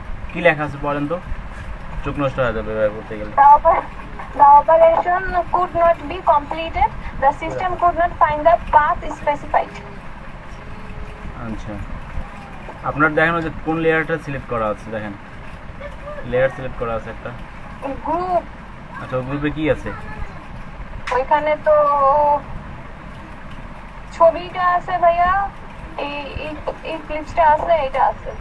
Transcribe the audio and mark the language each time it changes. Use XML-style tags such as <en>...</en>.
<bn>কি লেখা আছে বলেন তো, চোখ নষ্ট হয়ে যাবে ব্যবহার করতে গেলে।</bn> <en>The operation could not be completed. The system could not find the path specified.</en> <bn>আচ্ছা আপনার দেখেন যে কোন লেয়ারটা সিলেক্ট করা আছে, দেখেন লেয়ার সিলেক্ট করা আছে একটা গ্রুপ। আচ্ছা গ্রুপে কি আছে? ওইখানে তো ছবিটা আছে ভাইয়া, এই এই ক্লিপসটা আছে, এটা আছে।</bn>